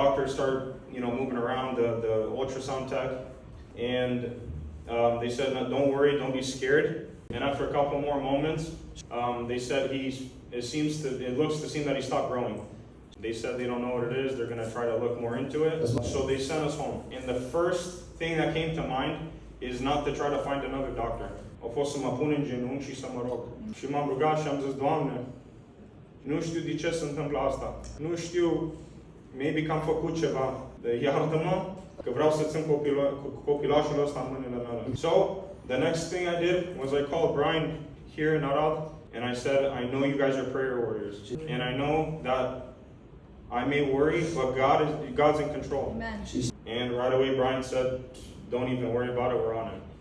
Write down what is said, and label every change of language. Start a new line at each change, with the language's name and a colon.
English: Doctors start, moving around the ultrasound tech, and they said, no, "Don't worry, don't be scared." And after a couple more moments, they said it looks to seem that he stopped growing. They said they don't know what it is. They're going to try to look more into it. So they sent us home. And the first thing that came to mind is not to try to find another doctor.
Romanian: A fost să mă pun în genunchi și să mă rog. Și m-am rugat și am zis, Doamne, nu știu de ce se întâmplă asta. Nu știu, maybe că am făcut ceva. Iartă-mă că vreau să țin copilașul ăsta în mâinile mele.
English: So, the next thing I did was I called Brian here in Arad. And I said, I know you guys are prayer warriors. And I know that I may worry, but God's in control. Amen. And right away, Brian said, don't even worry about it, we're on it.